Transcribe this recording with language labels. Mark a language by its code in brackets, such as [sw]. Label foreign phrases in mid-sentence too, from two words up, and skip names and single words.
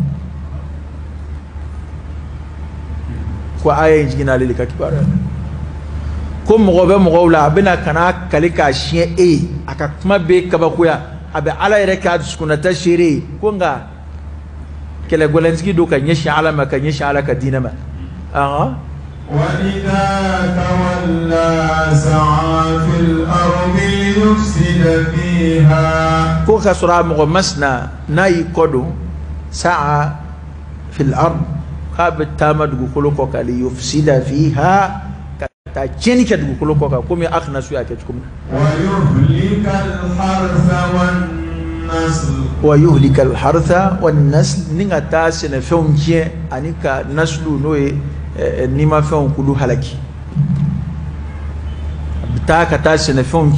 [bm] ko aya in jiginna ale de ka kibaruya la ko mɔgɔ bɛ mɔgɔw la a bɛna kana kale k'a siɲɛ e ye a ka kuma bɛ kabakoya a bɛ ala yɛrɛ k'a dusukunnata seere ye ko nka kɛlɛgɛlɛntigi don ka ɲɛsin ala ma ka ɲɛsin ala ka diinɛ ma [ar] وإذا تولى سعى في الأرض ليفسد فيها [bm] ko ka sɔrɔ a mɔgɔ masina n'a y'i kɔ don [ar] sa'a fil ard [bm] k'a bɛ taama dugukolo kɔ kan [ar] liyufsida fiha [bm] ta tiɲɛni kɛ dugukolo kɔ kan komi akhnasu y'a kɛ cogo min na [ar] wa yuhlika al-hartha wan-nasl [bm] ni ka taa sɛnɛfɛnw tiɲɛ ani ka naslu n'o ye nimafɛnw kulu halaki a bɛ taa ka taa sɛnɛfɛnw